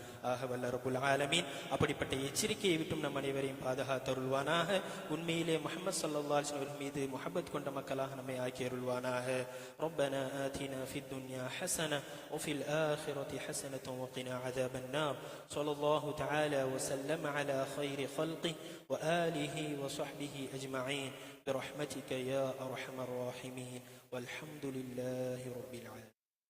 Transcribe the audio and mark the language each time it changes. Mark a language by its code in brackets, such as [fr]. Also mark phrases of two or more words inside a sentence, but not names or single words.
[ta] ஆக வல்ல [ar] رب العالمين [ta] அப்படிப்பட்ட எச்சரிக்கையை விட்டும் நம் அனைவரையும் பாதுகாத்தருள்வானாக. உண்மையிலே முஹம்மது [ar] صلى الله عليه وسلم [ta] மீது முஹப்பத் கொண்ட மக்களாக நம்மை ஆக்கி அருள்வானாக. [ar] ربنا آتنا في الدنيا حسنة وفي الآخرة حسنة وقنا عذاب النار. صلى الله تعالى وسلم على خير خلقه وآله وصحبه أجمعين برحمتك يا أرحم الراحمين والحمد لله رب العالمين.